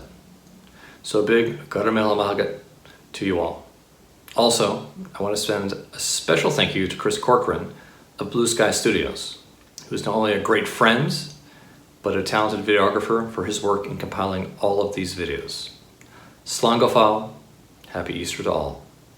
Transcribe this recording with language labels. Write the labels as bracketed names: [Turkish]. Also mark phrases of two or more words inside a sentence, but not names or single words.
[English] So a big [Irish] Garamel Amagat [English] to you all. Also, I want to send a special thank you to Chris Corcoran of Blue Sky Studios, who's not only a great friend, but a talented videographer for his work in compiling all of these videos. [Irish] Slán go fóill, [English] happy Easter to all.